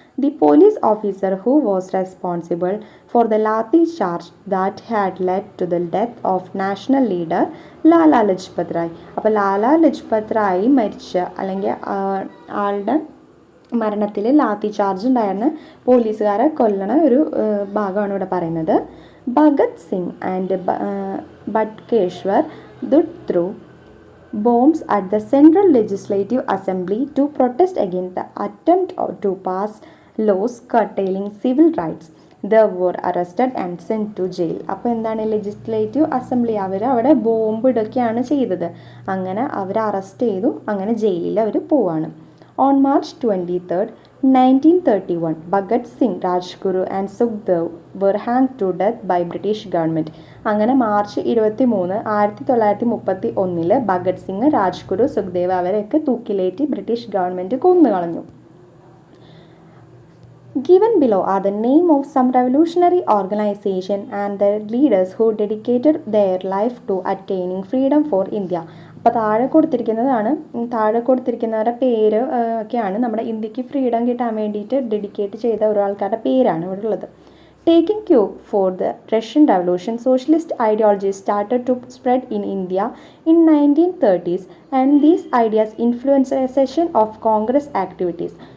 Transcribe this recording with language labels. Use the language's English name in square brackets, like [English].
[English] The police officer who was responsible for the lathi charge that had led to the death of national leader Lala Lajpat Rai. [Malayalam] അപ്പോൾ ലാലാ ലജ്പത് റായ് മരിച്ച അല്ലെങ്കിൽ ആളുടെ മരണത്തിൽ lathi charge ഉണ്ടായിരുന്ന പോലീസുകാരെ കൊല്ലണ ഒരു ഭാഗമാണ് ഇവിടെ പറയുന്നത്. [English] Bhagat Singh and Batukeshwar Dutt threw bombs at the Central Legislative Assembly to protest against the attempt to pass laws curtailing civil rights. They were arrested and sent to jail. [Malayalam] അപ്പോൾ എന്താണ് ലെജിസ്ലേറ്റീവ് അസംബ്ലി അവിടെ ബോംബ് ഇടയ്ക്കാണ് ചെയ്തത്. അങ്ങനെ അവരെ അറസ്റ്റ് ചെയ്തു. അങ്ങനെ ജയിലിൽ അവർ പോവാണ്. [English] On March 23, 1931, Bhagat Singh, Rajguru and Sukhdev were hanged to death by British government. [Malayalam] അങ്ങനെ മാർച്ച് 23, 1931 ഭഗത് സിംഗ്, രാജ്ഗുരു, സുഖ്ദേവ് അവരെയൊക്കെ തൂക്കിലേറ്റി ബ്രിട്ടീഷ് ഗവൺമെൻറ് കൊന്നുകളഞ്ഞു. [English] Given below are the name of some revolutionary organization and their leaders who dedicated their life to attaining freedom for India. [Malayalam] അപ്പോൾ താഴെ കൊടുത്തിരിക്കുന്നവരുടെ പേര് ഒക്കെയാണ് നമ്മുടെ ഇന്ത്യക്ക് freedom കിട്ടാൻ വേണ്ടിയിട്ട് ഡെഡിക്കേറ്റ് ചെയ്ത ഒരാൾക്കാരുടെ പേരാണ് ഇവിടെ ഉള്ളത്. [English] Taking cue for the Russian revolution, socialist ideology started to spread in India in 1930s and these ideas influence a section of Congress activities.